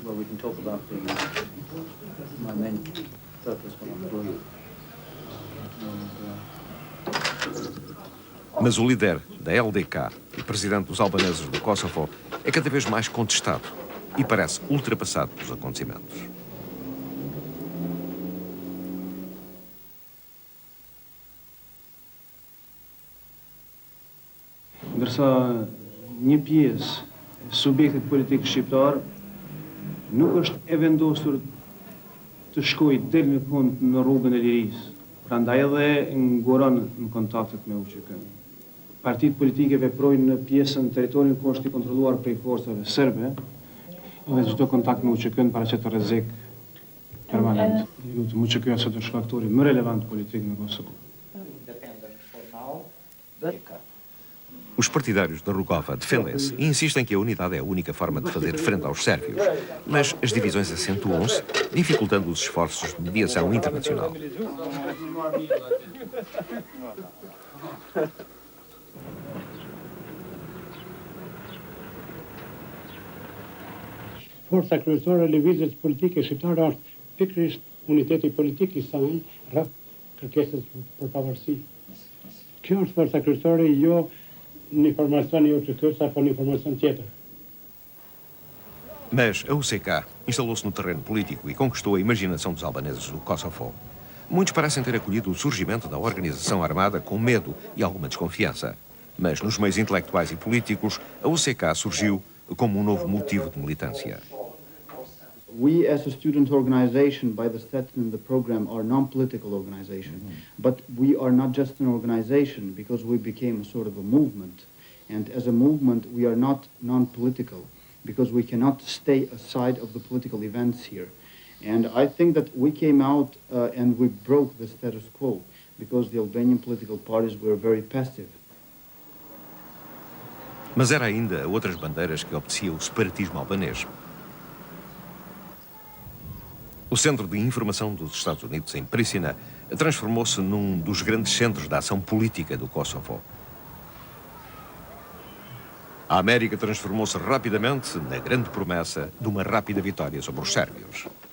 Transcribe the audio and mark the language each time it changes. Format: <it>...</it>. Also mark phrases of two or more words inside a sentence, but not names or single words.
<pt>Mas o líder da LDK e presidente dos albaneses do Kosovo é cada vez mais contestado e parece ultrapassado pelos acontecimentos.</pt> <sq>Ndërsa një pjesë e subjektit politik shqiptar nuk është e vendosur të shkojë del në fund në rrugën e lirisë. Prandaj edhe nguron në kontaktet me UÇK-n. Partitë politike veprojnë në pjesën territorin ku është i kontrolluar prej forcave serbe, dhe çdo kontakt me UÇK-n paraqet rrezik permanent. Lutem UÇK-ja sot është faktori më relevant politik në Kosovë.</sq> <pt>Os partidários da Rugova defendem-se e insistem que a unidade é a única forma de fazer frente aos sérvios, mas as divisões acentuam-se, dificultando os esforços de mediação internacional.</pt> <sq>Forca kryesore e lëvizjes politike shqiptare është pikërisht uniteti politik I saj rreth kërkesës për pavarësi. Kjo është forca kryesore, jo një informacion I UÇK-s apo një informacion tjetër.</sq> <pt>Mas a UCK instalou-se no terreno político e conquistou a imaginação dos albaneses do Kosovo. Muitos parecem ter acolhido o surgimento da organização armada com medo e alguma desconfiança. Mas nos meios intelectuais e políticos, a UCK surgiu como um novo motivo de militância.</pt> <en>We, as a student organization, by the statute and the program, are non-political organization. But we are not just an organization because we became a sort of a movement. And as a movement, we are not non-political because we cannot stay aside of the political events here. And I think that we came out and we broke the status quo because the Albanian political parties were very passive.</en> <pt>Mas era ainda a outras bandeiras que obedecia o separatismo albanês. O Centro de Informação dos Estados Unidos, em Pristina, transformou-se num dos grandes centros da ação política do Kosovo. A América transformou-se rapidamente na grande promessa de uma rápida vitória sobre os sérvios.</pt>